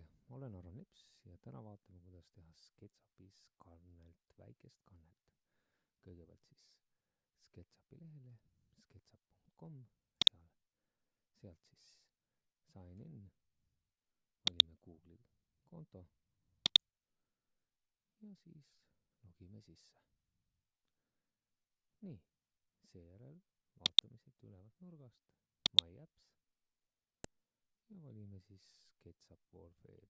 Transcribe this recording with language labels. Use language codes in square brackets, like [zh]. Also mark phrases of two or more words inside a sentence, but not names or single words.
[et] Olen Aron Lips ja täna vaatame, kuidas teha SketchUpis kannelt, väikest kannelt. Kõigepealt siis SketchUpi lehele, sketchup.com, sealt siis [en] sign in, [et] valime Google'i konto ja siis logime sisse. Nii, seejärel vaatame siit ülevalt nurgast My Apps ja valime siis SketchUp Wallweb.